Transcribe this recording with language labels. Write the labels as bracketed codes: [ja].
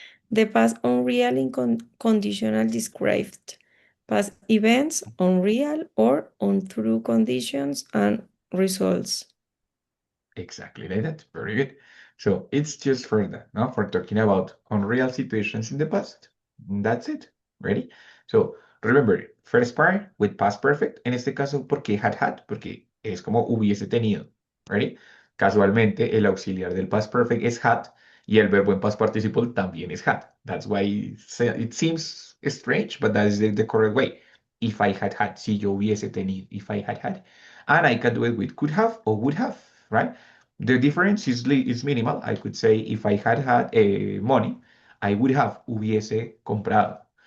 [en] The past unreal in conditional described past events unreal or untrue conditions and results. Exactly like that. Very good. So it's just for that, no? For talking about unreal situations in the past. That's it. Ready? So remember, first part with past perfect. [es] En este caso, porque had, porque es como hubiese tenido. Ready? Casualmente, el auxiliar del past perfect es had y el verbo en past participle también es had. [en] That's why it seems strange, but that is the correct way. If I had, [es] si yo hubiese tenido, [en] if I had. And I can do it with could have or would have, right? The difference is minimal. I could say if I had money, I would have [es] hubiese comprado.